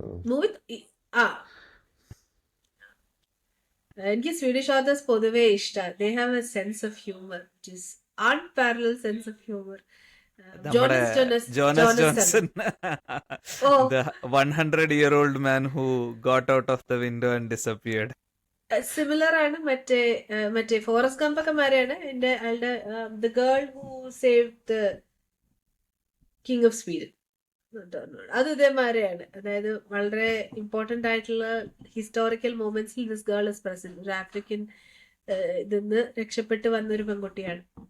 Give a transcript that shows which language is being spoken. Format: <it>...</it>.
<ml>Movie എനിക്ക് Swedish authors പൊതുവേ ഇഷ്ടമാണ്.</ml> <en>They have a sense of humour which is unparallel sense of humour.</en> <ml>നമ്മുടെ Jonas Johnson, oh</ml> <en>the 100-year-old man who got out of the window and disappeared.</en> <ml>Similar ആണ്. മറ്റേ forest Gump ഒക്കെ മാരെയാണ് അയാളുടെ the girl who save the king of Sweden. അത് ഇതേമാരെയാണ്. അതായത് വളരെ important ആയിട്ടുള്ള historical മൊമെന്റ്സിൽ</ml> <en>This girl is present.</en> <ml>ഒരു African ഇതിന്ന് രക്ഷപ്പെട്ട് വന്നൊരു പെൺകുട്ടിയാണ്.</ml>